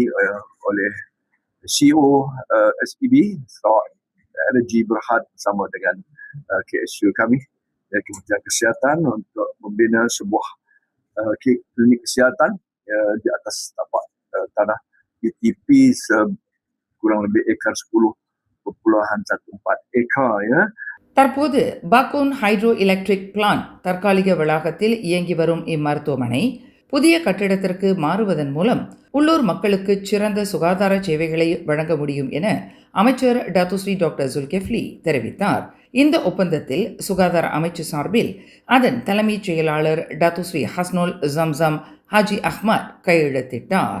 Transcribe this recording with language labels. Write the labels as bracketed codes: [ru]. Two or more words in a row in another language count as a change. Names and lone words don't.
[ms] oleh CEO SEB, Sarawak Energy Berhad bersama dengan KSU kami, Kementerian Kesihatan untuk membina sebuah klinik kesihatan di atas tapak tanah UTP kurang lebih ekar 10.14 ekar ya. [ta] தற்போது பாக்கூன் ஹைட்ரோ எலக்ட்ரிக் பிளான்ட் தற்காலிக வளாகத்தில் இயங்கி வரும் இம்மருத்துவமனை புதிய கட்டிடத்திற்கு மாறுவதன் மூலம் உள்ளூர் மக்களுக்கு சிறந்த சுகாதார சேவைகளை வழங்க முடியும் என அமைச்சர் Datuk Seri Dr. Zulkifli தெரிவித்தார். இந்த ஒப்பந்தத்தில் சுகாதார அமைச்சு சார்பில் அதன் தலைமைச் செயலாளர் Datuk Seri Hasnul Zamzam Haji Ahmad கையெழுத்திட்டார்.